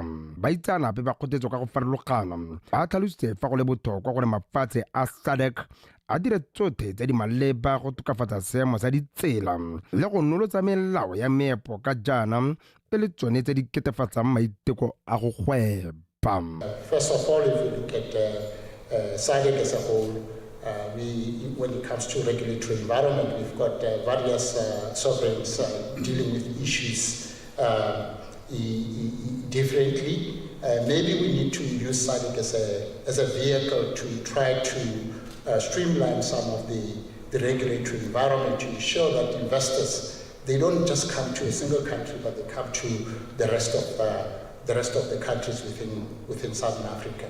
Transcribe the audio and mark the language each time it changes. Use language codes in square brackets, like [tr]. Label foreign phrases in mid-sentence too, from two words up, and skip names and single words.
[tn] Baitsanape ba kgothetswe ka go farologana ba tlhalositse fa go le botlhokwa gore mafatshe a SADC a dire tsotlhe tse di maleba go tokafatsa seemo sa ditsela le go nolotsa melao ya meepo ka jaana e le tsone tse di ketefatsang maiteko a go gweba. [en] First of all, if you look at SADC as a whole, when it comes to regulatory environment, we've got various sovereigns dealing with issues differently. Maybe we need to use SADC as a vehicle to try to streamline some of the regulatory environment to ensure that investors, they don't just come to a single country, but they come to the rest of the countries within Southern Africa.